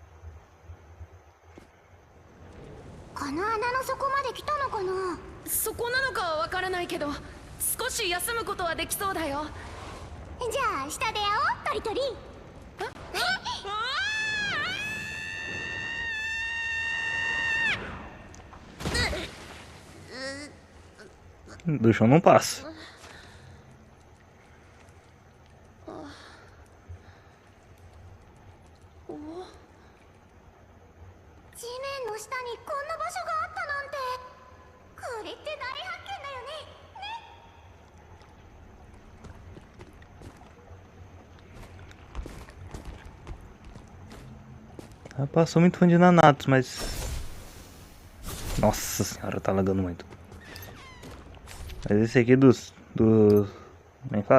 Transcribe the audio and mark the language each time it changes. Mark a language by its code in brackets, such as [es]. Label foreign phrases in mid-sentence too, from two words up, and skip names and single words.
[ja] この穴の底まで来たのかな。そこなのかはわからないけど、少し休むことはできそうだよ。じゃあ下で会おう、トリトリ。 [pt] Do chão não passa. [ja] 地面の下にこんな場所があったなんて。これって大発見だよね。 [pt] Rapaz, sou muito fã de Nanatos, mas... Nossa senhora, tá lagando muito. Mas esse aqui dos... Como é que fala?